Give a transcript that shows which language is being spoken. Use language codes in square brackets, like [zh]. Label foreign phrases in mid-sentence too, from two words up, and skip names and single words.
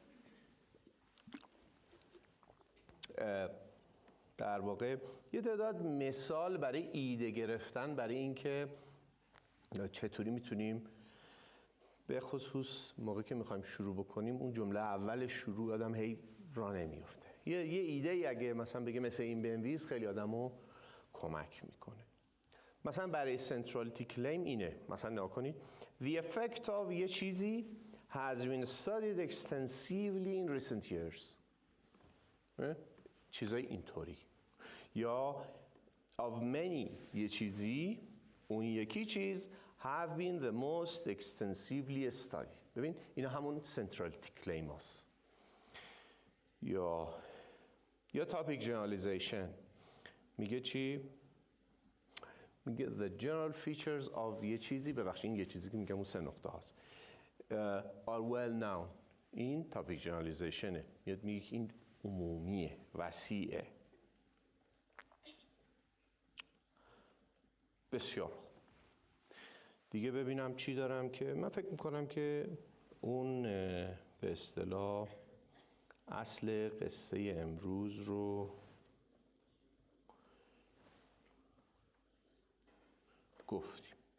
[fa] در واقع یه تعداد مثال برای ایده گرفتن برای اینکه چطوری میتونیم به خصوص موقعی که میخوایم شروع بکنیم اون جمله اول شروع آدم هی راه نمیفته. یه ایده ای اگه مثلا بگه مثل این بنویس خیلی آدمو کمک میکنه. مثلا برای [en] centrality claim [fa] اینه، مثلا نگاه کنید [en] the effect of [fa] یه چیزی [en] has been studied extensively in recent years. [fa] چیزای اینطوری. یا [en] of many [fa] یه چیزی، اون یکی چیز [en] have been the most extensively studied. [fa] ببین اینا همون [en] centrality claim [fa] هست. یا [en] topic generalization [fa] میگه چی؟ میگه [en] the general features of [fa] یه چیزی، ببخشید این یه چیزی که میگم اون 3 نقطه هست [en] are well known. [fa] این [en] topic generalizationه، [fa] میگه که این عمومیه، وسیعه. بسیار خوب. دیگه ببینم چی دارم که من فکر میکنم که اون به اصطلاح اصل قصه امروز رو گفتیم.